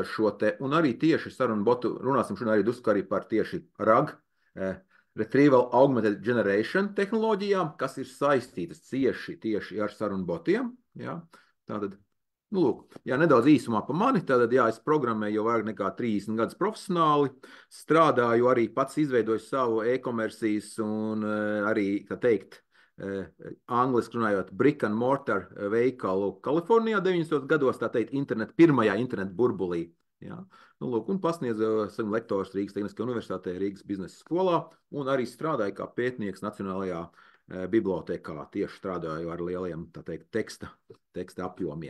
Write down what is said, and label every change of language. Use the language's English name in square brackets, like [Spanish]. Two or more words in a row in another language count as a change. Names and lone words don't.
[Latvian] šo te, un arī tieši sarunbotu, runāsim šodien arī drusku arī par tieši RAG, [English] Retrieval Augmented Generation [Latvian] tehnoloģijām, kas ir saistītas tieši ar sarunbotiem, jā, tātad, lūk, jā, nedaudz īsumā pa mani, tātad, jā, es programmēju jau vairāk nekā 30 gadus profesionāli, strādāju arī pats izveidoju savu e-komercijas un arī, tā teikt, angliski runājot, [English] brick and mortar [Latvian] veikalu Kalifornijā 90. gados, tā teikt, pirmajā internetu burbulī. Jā. Lūk, un pasniedzu savu lektors Rīgas Tehniskajā universitātē, Rīgas biznesa skolā, un arī strādāju kā pētnieks Nacionālajā bibliotēkā, tieši strādāju ar lieliem, tā teikt, teksta apjomiem.